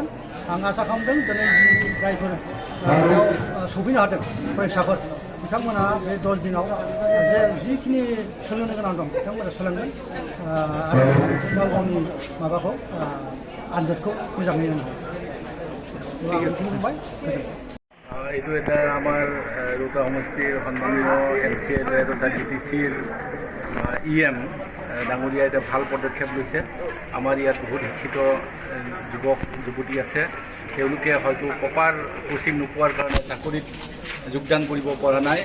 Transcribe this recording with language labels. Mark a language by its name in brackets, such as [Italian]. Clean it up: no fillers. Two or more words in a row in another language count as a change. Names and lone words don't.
[Bodo] आं आसा खालामदों दिनै जायफोर बेयाव सफैनो हादों फरायसाफोर बिथांमोना बे 10 दिनाव जे जिखिनि सोलोंनो गोनां दं बिथांमोना सोलोंगोन आरो गाव गावनि माबाखौ आनजादखौ मोजाङै होनो हागोन। बुंबाय [Assamese] এইটো এটা আমাৰ ৰৌতা সমষ্টিৰ সন্মানীয় MCLA তথা DPCৰ EM ডাঙৰীয়া এটা ভাল পদক্ষেপ লৈছে। আমাৰ ইয়াত বহুত শিক্ষিত যুৱক যুৱতী আছে, তেওঁলোকে হয়তো [English] proper coaching [Assamese] নোপোৱাৰ কাৰণে চাকৰিত যোগদান কৰিব পৰা নাই।